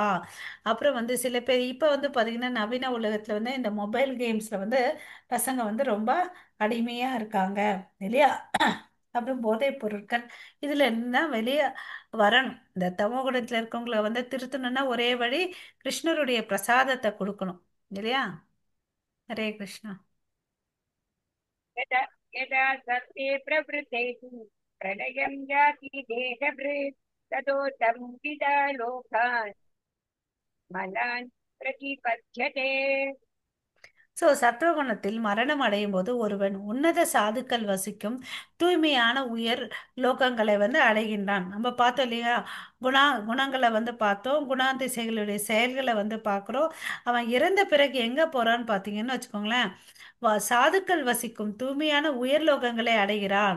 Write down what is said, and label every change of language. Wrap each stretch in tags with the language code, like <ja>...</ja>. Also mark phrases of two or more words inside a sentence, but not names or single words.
<ta>அப்புறம் வந்து சில பேர் இப்போ வந்து பார்த்தீங்கன்னா நவீன உலகத்தில் வந்து இந்த</ta> <en>mobile games</en> <ta>வந்து பசங்க வந்து ரொம்ப அடிமையாக இருக்காங்க இல்லையா. அப்புறம் போதைப் பொருட்கள், இதுல இருந்தா வெளியே வரணும். இந்த தமோ குணத்துல இருக்கவங்களை வந்து திருத்தணும்னா ஒரே வழி, கிருஷ்ணருடைய பிரசாதத்தை கொடுக்கணும் இல்லையா. ஹரே கிருஷ்ணா.</ta> <sa>यदा यदा सत्ये प्रवृते तु प्रलयं याति देहभृत् ततोत्तमं विदा लोकान् मलान् प्रतिपद्यते.</sa> <ta>ஸோ சத்துவகுணத்தில் மரணம் அடையும் போது ஒருவன் உன்னத சாதுக்கள் வசிக்கும் தூய்மையான உயர் லோகங்களை வந்து அடைகின்றான். நம்ம பார்த்தோம் இல்லையா, குணங்களை வந்து பார்த்தோம், குணாதிசைகளுடைய செயல்களை வந்து பார்க்குறோம். அவன் இறந்த பிறகு எங்கே போறான்னு பார்த்தீங்கன்னு வச்சுக்கோங்களேன், சாதுக்கள் வசிக்கும் தூய்மையான உயர் லோகங்களை அடைகிறான்.</ta>